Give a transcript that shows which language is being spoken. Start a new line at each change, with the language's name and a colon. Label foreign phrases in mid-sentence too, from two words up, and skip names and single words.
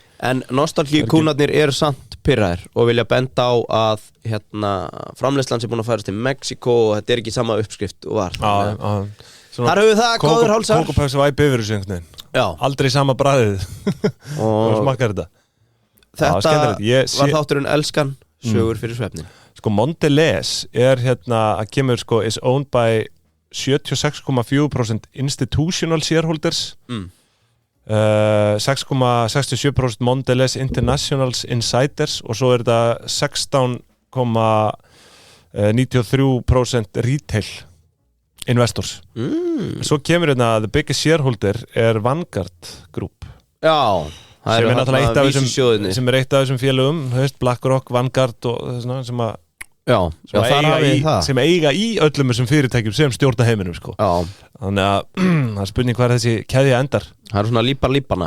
Icelandic: en nostalgíukúnarnir eru samt pirraðir og vilja benda á að hérna, framleiðslan sem búin að færast til Mexiko og þetta er ekki sama uppskrift og var þar höfum við það, góður hálsar Kókopaks væp yfir þessu einhvern veginn aldrei sama bragðið og smakkar þetta var þátturinn Elskan sögur fyrir svefnin sko Mondelez er hérna að kemur sko
English: is owned by 76,4% institutional shareholders
Icelandic: 6,67% Mondelez Internationals Insiders og svo er þetta 16,93%
English: retail investors
Icelandic: svo kemur hérna
English: the biggest shareholder
Icelandic: er Vanguard Group sem er náttúrulega eitt af þessum félögum BlackRock, Vanguard og svona sem eiga í öllum þessum fyrirtækjum sem stjórna heiminum sko. Þannig að það er spurning hvað þessi keðja endar það er svona lípana